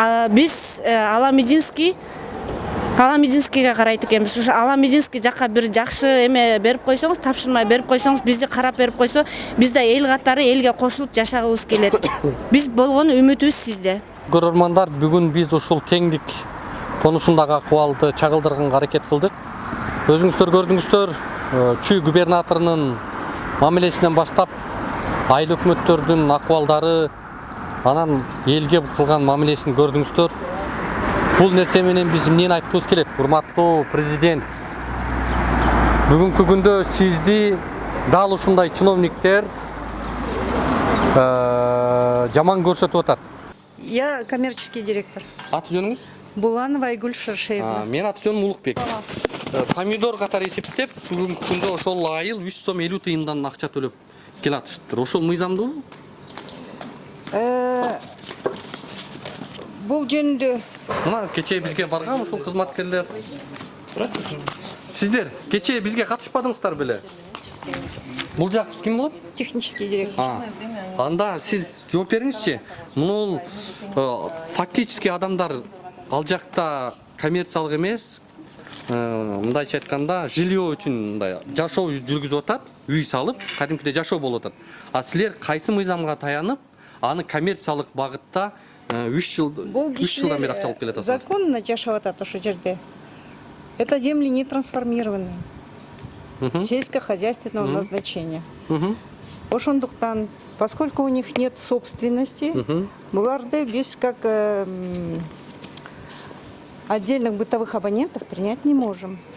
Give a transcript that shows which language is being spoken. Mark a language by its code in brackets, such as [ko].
[ky] Биз Аламединскийге карайт экенбиз. Ушу Аламединский жакка бир жакшы эме берип койсоңуз, тапшырма берип койсоңуз, бизди карап берип койсо, биз да эл катары элге кошулуп жашагыбыз келет. Биз болгон үмүтүбүз сизде. Көрөрмандар, бүгүн биз ушул теңдик конусундагы акыбалды чагылдырганга аракет кылдык. Өзүңүздөр көрдүңүздөр, Чүй губернаторунун мамилесинен баштап айыл өкмөттөрдүн акыбалдары, анан элге кылган мамилесин көрдүңүздөр. Бул нерсе менен биз эмнени айткыбыз келет? Урматтуу президент, бүгүнкү күндө сизди дал ушундай чиновниктер жаман көрсөтүп атат. [ru] Я коммерческий директор. [ky] Аты жөнүңүз? Буланова Айгүл Шаршеевна. Мен аты жөнүм Улукбек. Помидор катары эсептеп, бүгүнкү күндө ошол айыл 3 сом 50 тыйындан акча төлөп келатыштыр. Ошол мыйзамдуубу? Бул жөнүндө Мына кечээ бизге барган ушул кызматкерлер. Сиздер кечээ бизге катышпадыңыздар беле? Бул жак ким болот? [ru] Технический директор. [ky] Анда сиз жооп бериңизчи. Мунул фактически адамдар ал жакта коммерциялык эмес, мындайча айтканда, жилье үчүн мындай жашоо жүргүзүп атат, үй салып, кадимкиде жашоо болуп атат. А силер кайсы мыйзамга таянып, аны коммерциялык багытта 3 жылдан бери акча алып келатасыздар? Законно жашап атат ошол жерде. [ru] Это земли не трансформированные. Сельскохозяйственного назначения. [ky] Ошондуктан, [ru] поскольку у них нет собственности, [ky] буларды биз [ru] как отдельных бытовых абонентов принять не можем.